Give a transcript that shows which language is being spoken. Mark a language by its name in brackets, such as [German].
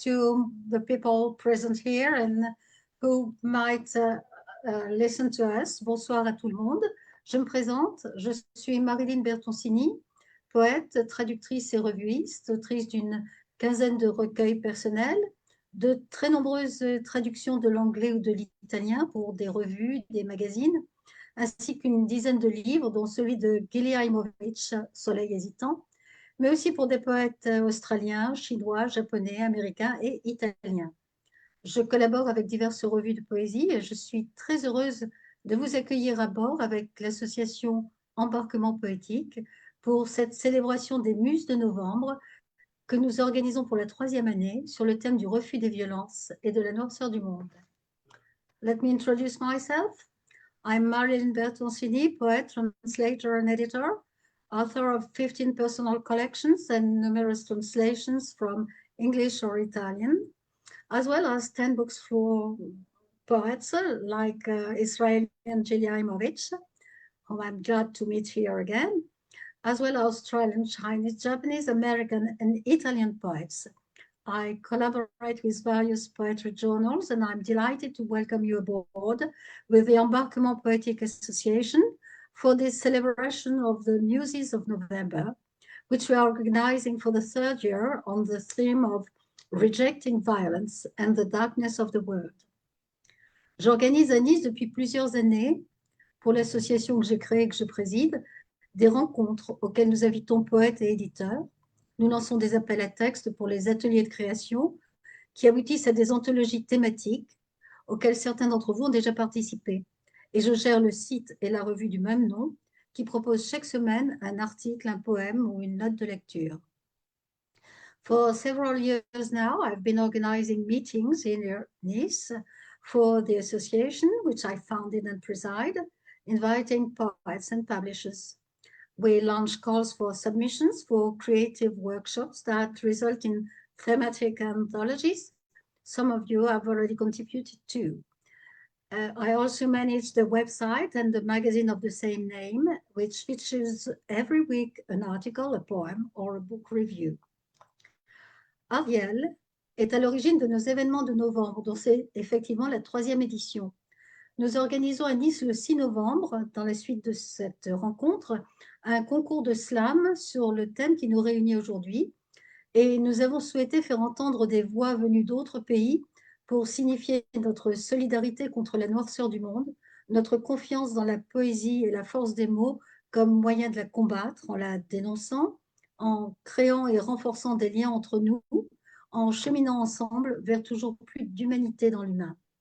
[English] to the people present here and who might listen to us. [French] Bonsoir à tout le monde. Je me présente, je suis Marilyne Bertoncini, poète, traductrice et revuiste, autrice d'une quinzaine de recueils personnels, de très nombreuses traductions de l'anglais ou de l'italien pour des revues, des magazines, ainsi qu'une dizaine de livres, dont celui de Gili Haimovich, Soleil hésitant, mais aussi pour des poètes australiens, chinois, japonais, américains et italiens. Je collabore avec diverses revues de poésie et je suis très heureuse de vous accueillir à bord avec l'association Embarquement poétique pour cette célébration des Muses de novembre que nous organisons pour la 3e année sur le thème du refus des violences et de la noirceur du monde. [English] Let me introduce myself. I'm Marilyne Bertoncini, poet, translator, and editor, author of 15 personal collections and numerous translations from English or Italian, as well as 10 books for poets like Israel and Gili Haimovich, whom I'm glad to meet here again, as well as Australian, Chinese, Japanese, American, and Italian poets. I collaborate with various poetry journals, and I'm delighted to welcome you aboard with the Embarquement Poétique Association for this celebration of the Muses of November, which we are organizing for the 3rd year on the theme of Rejecting Violence and the Darkness of the World. [French] J'organise à Nice depuis plusieurs années, pour l'association que j'ai créée et que je préside, des rencontres auxquelles nous invitons poètes et éditeurs. Nous lançons des appels à textes pour les ateliers de création qui aboutissent à des anthologies thématiques auxquelles certains d'entre vous ont déjà participé. Et je gère le site et la revue du même nom qui propose chaque semaine un article, un poème ou une note de lecture. [English] For several years now, I've been organizing meetings in Nice for the association, which I founded and preside, inviting poets and publishers. We launch calls for submissions for creative workshops that result in thematic anthologies. Some of you have already contributed to. I also manage the website and the magazine of the same name, which features every week an article, a poem, or a book review. [French] Ariel est à l'origine de nos événements de novembre, dont c'est effectivement la 3e édition. Nous organisons à Nice le 6 novembre, dans la suite de cette rencontre, un concours de slam sur le thème qui nous réunit aujourd'hui. Et nous avons souhaité faire entendre des voix venues d'autres pays pour signifier notre solidarité contre la noirceur du monde, notre confiance dans la poésie et la force des mots comme moyen de la combattre en la dénonçant, en créant et renforçant des liens entre nous, en cheminant ensemble vers toujours plus d'humanité dans l'humain.